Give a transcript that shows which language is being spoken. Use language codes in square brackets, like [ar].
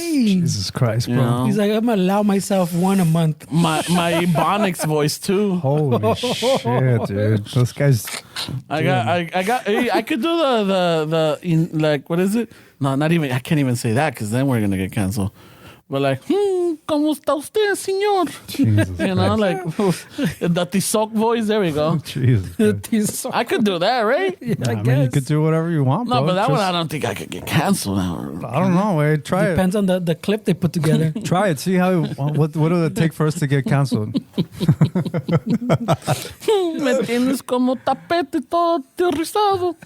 [en] Jesus Christ, bro. You know? He's like, I'm going to allow myself one a month. My Ebonics voice too. Holy shit, dude. Those guys. I could do like, what is it? No, not even, I can't even say that because then we're going to get canceled. But like, [es] ¿cómo está usted, señor? [en] Jesus Like the Tizoc voice. There we go. Jesus. I I could do that, right? I I mean, guess. you could do whatever you want, bro. No, but that one Just- I don't think I could get canceled now. I don't know. Wait, try it. Depends on the clip they put together. Try it. See what does it take for us to get canceled? [es] Me tienes como tapete todo aterrizado.